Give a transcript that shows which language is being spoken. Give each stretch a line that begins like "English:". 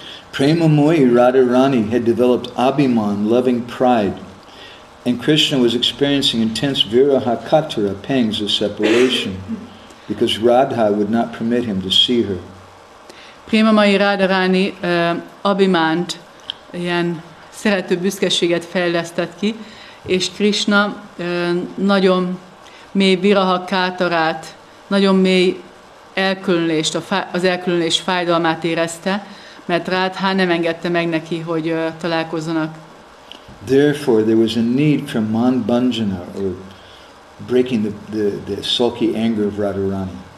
English: Premamoyi Radharani had developed abhiman, loving pride, and Krishna was experiencing intense viraha katara, pangs of separation, because Radha would not permit him to see her.
Hungarian: Premamoyi Radharani abhimánt, ilyen szerető büszkeséget fejlesztett ki, és Krishna nagyon mély viraha kátarát, nagyon mély elkülönülést, az elkülönülés fájdalmát érezte, mert Radha nem engedte meg neki, hogy találkozzanak.
English: Therefore, there was a need for Man Bhanjana, or breaking the sulky anger of Radharani.